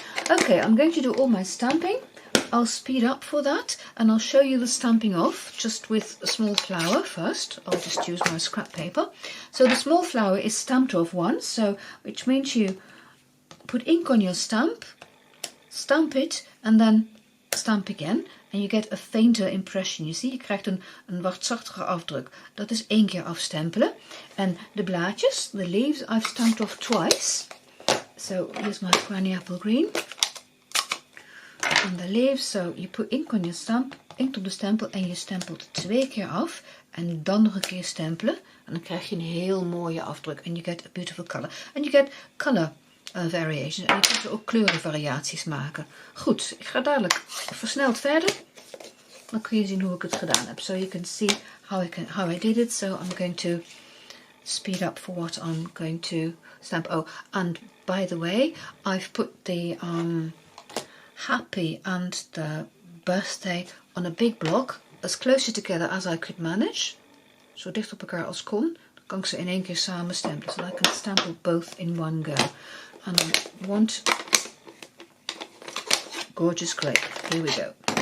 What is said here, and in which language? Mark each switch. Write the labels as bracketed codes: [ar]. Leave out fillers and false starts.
[en] Okay, I'm going to do all my stamping. I'll speed up for that, and I'll show you the stamping off, just with a small flower first. I'll just use my scrap paper. So the small flower is stamped off once, so which means you put ink on your stamp, stamp it, and then stamp again, and you get a fainter impression. You see, [nl] je krijgt een wat zachtere afdruk. Dat is 1 keer afstempelen. En de blaadjes, [en] the leaves, I've stamped off twice. So here's my granny apple green. And the leaves, so you put ink on your stamp, [nl] inkt op de stempel, en je stempelt 2 keer af. En dan nog een keer stempelen. En dan krijg je een heel mooie afdruk. [en] And you get a beautiful color. And you get color variations. [nl] En je kunt er ook kleurenvariaties maken. Goed, ik ga dadelijk versneld verder. Dan kun je zien hoe ik het gedaan heb. [en] So you can see how I did it. So I'm going to speed up for what I'm going to stamp. Oh, and by the way, I've put the happy and the birthday on a big block, as close together as I could manage. [nl] Zo dicht op elkaar als kon. Dan kan ik ze in 1 keer samen stempelen. [en] So I can stamp both in one go. And I want gorgeous grape. Here we go.